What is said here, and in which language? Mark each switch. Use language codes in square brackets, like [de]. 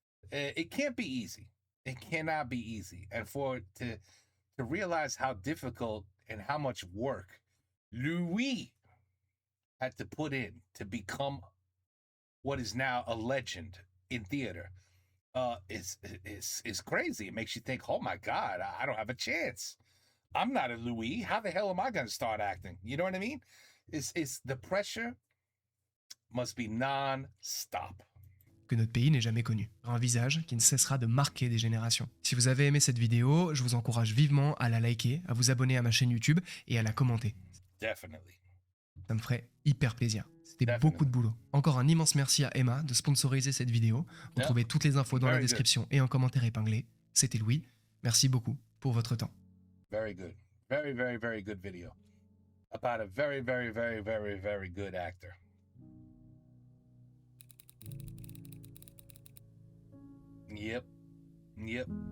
[en] It can't be easy. It cannot be easy. And to realize how difficult and how much work Louis had to put in to become what is now a legend in theater is crazy. It makes you think, oh my God, I don't have a chance. I'm not a Louis. How the hell am I going to start acting? You know what I mean? It's the pressure must be non-stop. [fr] Que notre pays n'est jamais connu. Un visage qui ne cessera de marquer des générations. Si vous avez aimé cette vidéo, je vous encourage vivement à la liker, à vous abonner à ma chaîne YouTube et à la commenter. [en] Definitely. [fr] Ça me ferait hyper plaisir. C'était beaucoup de boulot. Encore un immense merci à Emma de sponsoriser cette vidéo. Vous trouvez toutes les infos dans la description et en commentaire épinglé. C'était Louis. Merci beaucoup pour votre temps. [en] Very good. Very, very, very good video. About a very, very, very, very, very good actor. Yep.